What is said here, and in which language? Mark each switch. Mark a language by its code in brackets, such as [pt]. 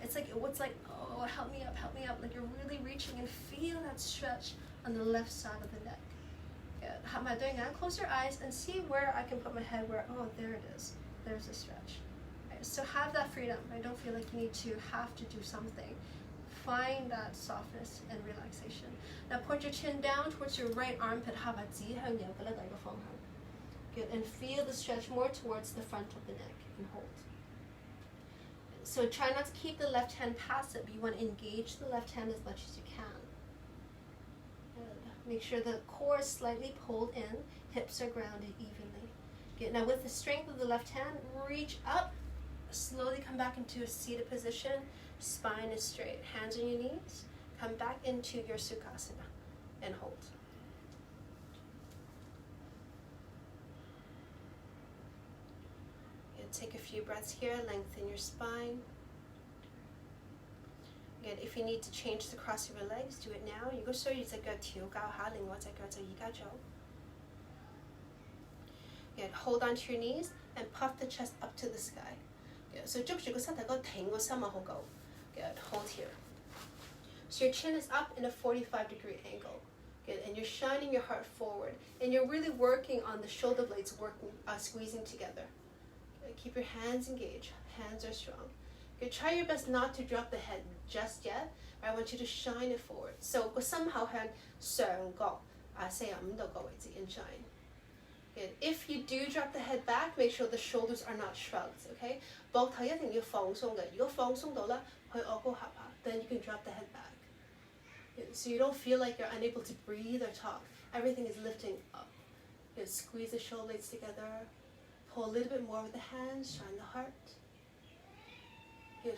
[en] It's like, oh, help me up. Like you're really reaching and feel that stretch on the left side of the neck. Good. [yue] 合埋對眼, [en] close your eyes and see where I can put my head where, oh, there it is. There's a stretch. Right? So have that freedom. I don't feel like you need to have to do something. Find that softness and relaxation. Now point your chin down towards your right armpit. [yue] 合埋指向右嘅咧第二個方向. [en] Good. And feel the stretch more towards the front of the neck and hold. So try not to keep the left hand passive. You want to engage the left hand as much as you can. Good. Make sure the core is slightly pulled in, hips are grounded evenly. Good. Now with the strength of the left hand, reach up, slowly come back into a seated position, spine is straight, hands on your knees, come back into your Sukhasana and hold. Take a few breaths here, lengthen your spine. Again, if you need to change the cross of your legs, do it now. [yue] 如果需要隻腳調校下，另外隻腳就而家做. [en] Good. Hold onto your knees and puff the chest up to the sky. Good. So [yue] 捉住個膝頭哥，挺個心啊，好高. [en] Good. Hold here. So your chin is up in a 45-degree angle. Good. And you're shining your heart forward. And you're really working on the shoulder blades squeezing together. Keep your hands engaged. Hands are strong. Good. Try your best not to drop the head just yet. I want you to shine it forward. So [yue] 個心口向上角45度個位置 [en] and shine. Good. If you do drop the head back, make sure the shoulders are not shrugged. Okay? [yue] 膊頭一定要放鬆嘅。如果放鬆到啦，去臥高下巴, [en] then you can drop the head back. Good. So you don't feel like you're unable to breathe or talk. Everything is lifting up. Good. Squeeze the shoulder blades together. Pull a little bit more with the hands, shine the heart. Good.